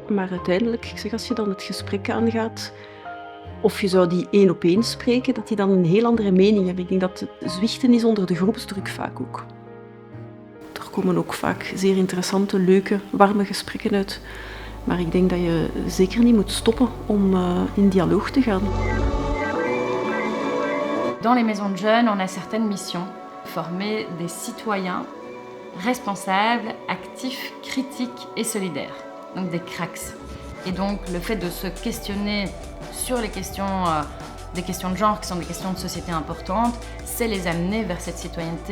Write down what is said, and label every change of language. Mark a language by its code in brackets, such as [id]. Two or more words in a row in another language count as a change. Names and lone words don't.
[nl] Maar uiteindelijk, ik zeg, als je dan het gesprek aangaat, of je zou die 1 op 1 spreken, dat die dan een heel andere mening hebben. Ik denk dat het zwichten is onder de groepsdruk vaak ook. Er komen ook vaak zeer interessante, leuke, warme gesprekken uit. Maar ik denk dat je zeker niet moet stoppen om in dialoog te gaan. [fr] Dans les maisons de jeunes, on a certaines missions. Former des citoyens responsables, actifs, critiques et solidaires. Donc des cracks. Et donc le fait de se questionner sur les questions, des questions de genre qui sont des questions de société importantes, c'est les amener vers cette citoyenneté.